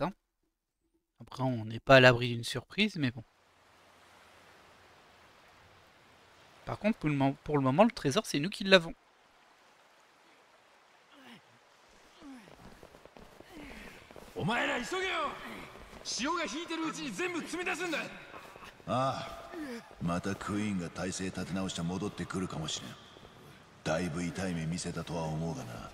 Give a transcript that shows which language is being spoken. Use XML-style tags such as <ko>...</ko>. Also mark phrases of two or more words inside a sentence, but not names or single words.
<fr>Hein. Après, on n'est pas à l'abri d'une surprise, mais bon. Par contre, pour le moment, le trésor, c'est nous qui l'avons.</fr> <ja>Ah, またクイーンが体勢立て直して戻ってくるかもしれん。だいぶ痛い目見せたとは思うがな。</ja>